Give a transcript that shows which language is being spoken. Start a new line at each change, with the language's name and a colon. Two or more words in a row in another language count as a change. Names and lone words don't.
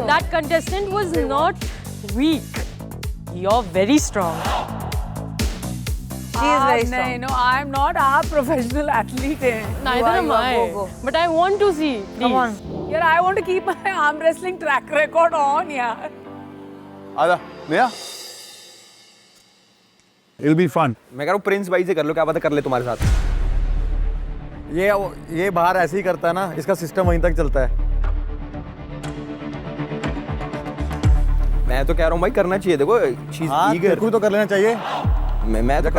English: that contestant was not weak. You're very strong. She is very strong. No, I'm not a professional athlete. Neither am you are. I. Go. But I want to see. Please. Come on. Yeah, I want to keep my arm wrestling track record on, yeah.
Hindi: आजा नेहा.
English: It'll be fun.
Hindi: मैं कह रहा हूँ प्रिंस भाई से कर लो, क्या पता कर ले तुम्हारे साथ. ये बाहर ऐसे ही करता है ना, इसका सिस्टम वहीं तक चलता है. मैं तो कह रहा हूँ भाई करना चाहिए. देखो she's हाँ,
English: eager.
Hindi: तेरे को तो कर लेना चाहिए. मैं तो